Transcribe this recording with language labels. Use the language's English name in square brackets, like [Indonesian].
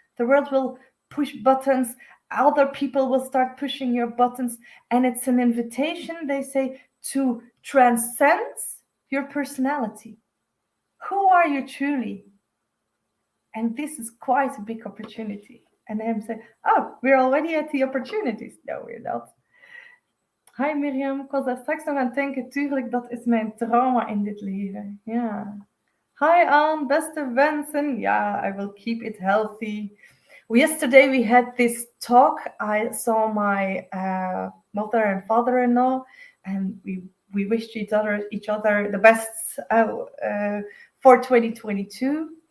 [English] The world will push buttons, other people will start pushing your buttons, and it's an invitation, they say, to transcend your personality. Who are you truly? And this is quite a big opportunity. And I'm saying, oh, we're already at the opportunities. No, we're not. [Dutch] Hi Mirjam, ik was daar straks nog aan het denken, tuurlijk, dat is mijn trauma in dit leven. Ja. Hi Anne, beste wensen. [English] Yeah, I will keep it healthy. Yesterday we had this talk. I saw my mother and father-in-law, and we wished each other the best for 2022.